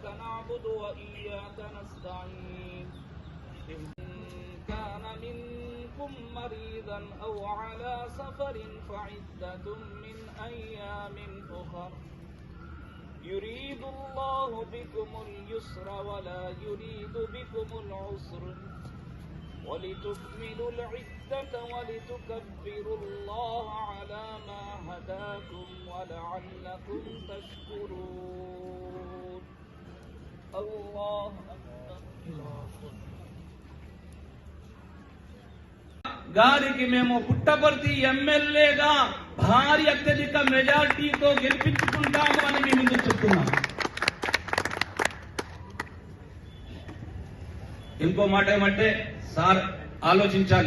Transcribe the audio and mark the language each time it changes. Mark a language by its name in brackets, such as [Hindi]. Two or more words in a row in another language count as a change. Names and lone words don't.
[Arabic] نعبد وإياك نستعين إن كان منكم مريضا أو على سفر فعدة من أيام أخر يريد الله بكم اليسر ولا يريد بكم العسر ولتكملوا العدة ولتكبروا الله على ما هداكم ولعلكم تشكرون الله أكبر [Telugu] గారికి మేము పుట్టపర్తి ఎమ్మెల్యేగా భారీ అత్యధిక మెజార్టీతో గెలిపించుకుంటాము అని మీ ముందు చెప్తున్నాం. ఇంకో మాట ఏమంటే సార్ ఆలోచించాలి.